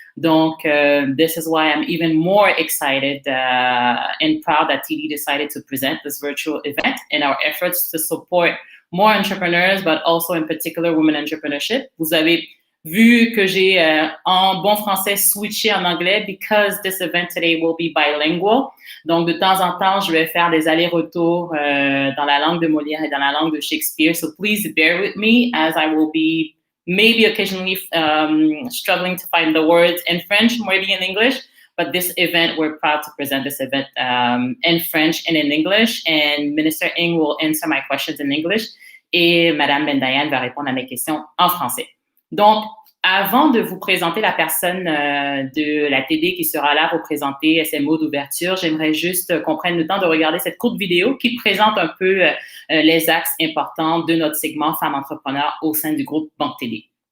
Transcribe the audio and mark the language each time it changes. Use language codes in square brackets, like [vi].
[en] Donc, this is why I'm even more excited and proud that TD decided to present this virtual event in our efforts to support more entrepreneurs, but also in particular women entrepreneurship. [fr] Vous avez vu que j'ai en bon français switché en anglais [en] because this event today will be bilingual. [fr] Donc, de temps en temps, je vais faire des allers-retours dans la langue de Molière et dans la langue de Shakespeare. [en] So please bear with me as I will be maybe occasionally struggling to find the words in French, maybe in English. But this event, we're proud to present this event in French and in English. And Minister Ng will answer my questions in English. [fr] Et Mme Bendayan va répondre à mes questions en français. Donc, avant de vous présenter la personne de la TD qui sera là pour présenter ses mots d'ouverture, j'aimerais juste qu'on prenne le temps de regarder cette courte vidéo qui présente un peu les axes importants de notre segment Femmes entrepreneurs au sein du groupe Banque TD.